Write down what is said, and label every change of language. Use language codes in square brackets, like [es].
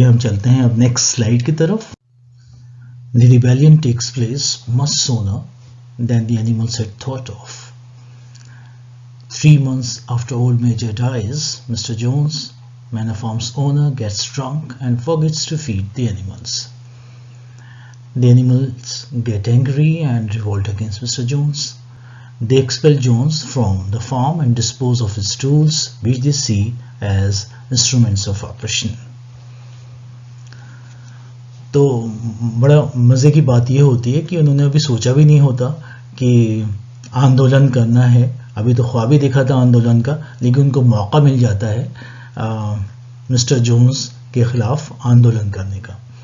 [hi] हम चलते हैं अब नेक्स्ट स्लाइड की तरफ। [en] The rebellion takes place much sooner than the animals had thought of. 3 months after old Major dies, Mr. Jones, Manor Farm's owner, gets drunk and forgets to feed the animals. The animals get angry and revolt against Mr. Jones. They expel Jones from the farm and dispose of his tools, which they see as instruments of oppression. [hi] तो बड़ा मज़े की बात ये होती है कि उन्होंने अभी सोचा भी नहीं होता कि आंदोलन करना है। अभी तो ख्वाब ही देखा था आंदोलन का, लेकिन उनको मौका मिल जाता है मिस्टर जोन्स के खिलाफ आंदोलन करने का।